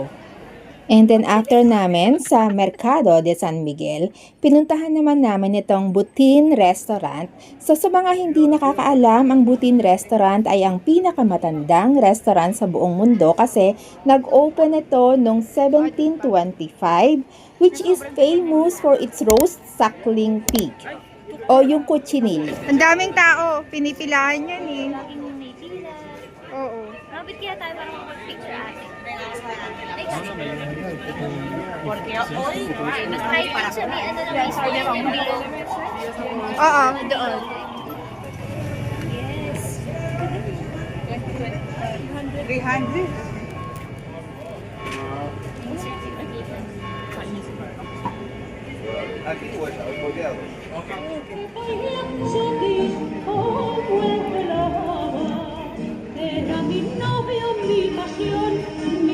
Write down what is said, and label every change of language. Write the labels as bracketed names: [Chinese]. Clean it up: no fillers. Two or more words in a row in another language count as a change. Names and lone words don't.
[English] And then after [Filipino] namin sa Mercado de San Miguel, pinuntahan naman namin itong Butin Restaurant. So sa mga hindi nakakaalam, ang Butin Restaurant ay ang pinakamatandang restaurant sa buong mundo kasi nag-open ito noong 1725, [English] which is famous for its roast suckling pig [Filipino] o yung [English] cochinillo. [Filipino] Ang daming tao, pinipilahan yan eh. Laging may pila. Oo. Kapit kaya tayo para mag-picture ate. [Spanish] Porque hoy, [Filipino] Mas high pa siya, may ano na may spoon yung below. Oo. Doon. Yes. 300. [Spanish] aquí o el modelo. Era mi novio, mi pasión,